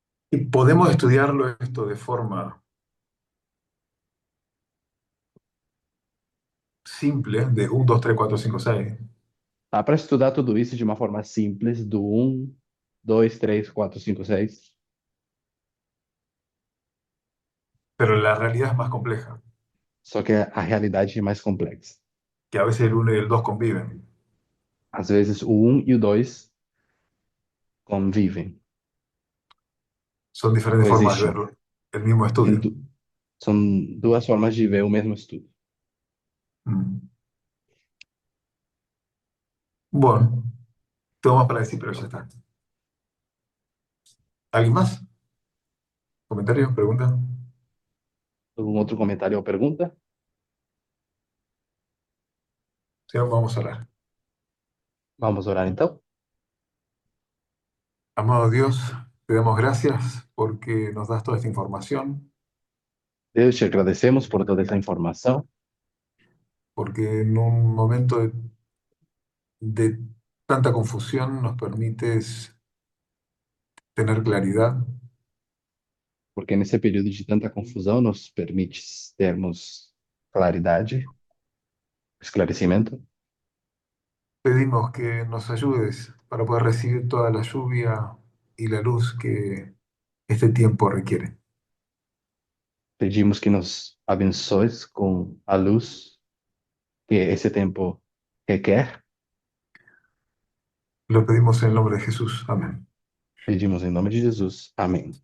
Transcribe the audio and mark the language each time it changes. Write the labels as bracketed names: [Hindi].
[Spanish] y podemos estudiarlo esto de forma simple, de 1, 2, 3, 4, 5, 6. [Portuguese] Dá para estudar tudo isso de uma forma simples, do 1, 2, 3, 4, 5, 6. [Spanish] Pero la realidad es más compleja, [Portuguese] Só que a realidade é mais complexa. [Spanish] que a veces el 1 y el 2 conviven. [Portuguese] Às vezes o 1 e o 2 convivem, [Spanish] Son diferentes formas de [Portuguese] coexistem. [Spanish] ver el mismo [Portuguese] Tem [Spanish] estudio. [Portuguese] São duas formas de ver o mesmo estudo. Mm. [Spanish] Bueno, tengo más para decir, pero ya está. ¿Alguien más? ¿Comentario? ¿Pregunta? [Portuguese] Algum outro comentário ou pergunta? [Spanish] Si no, vamos a orar. [Portuguese] Vamos orar então? [Spanish] Amado Dios, te damos gracias porque nos das toda esta información, [Portuguese] Deus, te agradecemos por toda essa informação, [Spanish] porque en un momento de tanta confusión nos permites tener claridad, [Portuguese] porque nesse período de tanta confusão nos permite termos claridade, esclarecimento. [Spanish] pedimos que nos ayudes para poder recibir toda la lluvia y la luz que este tiempo requiere. [Portuguese] Pedimos que nos abençoes com a luz que esse tempo requer. [Spanish] Lo pedimos en el nombre de Jesús. Amén. [Portuguese] Pedimos em nome de Jesus. Amém.